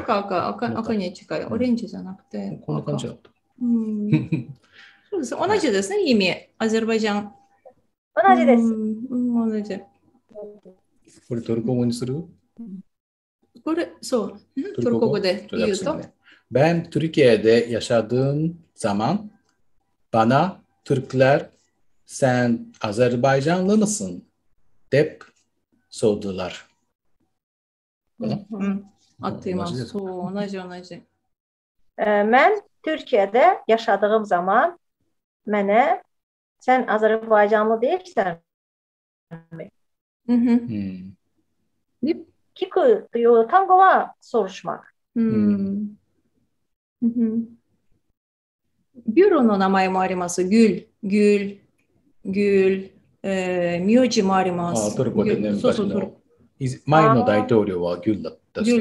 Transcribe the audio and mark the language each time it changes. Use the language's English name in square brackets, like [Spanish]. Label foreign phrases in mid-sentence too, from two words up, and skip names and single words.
[Japanese] 赤に近い。オレンジじゃなくて。こんな感じだった。そうです。同じですね、意味。アゼルバイジャン。同じです。同じ。これトルコ語にする？これ、そう。トルコ語で言うと。 [Turkish] Ben Türkiye'de yaşadığım zaman bana Türkler sen Azerbaycanlı mısın? Dep sordular. [Japanese] 合っています。そう、同じ。 [Turkish] Ben Türkiye'de yaşadığım zaman mənə sen Azerbaycanlı değilsen mi? [Japanese] 聞くという単語はsoruşmak。ビュロの名前もあります。ギュル、名字もあります。トルコでね、昔の前の大統領はギュルだったし。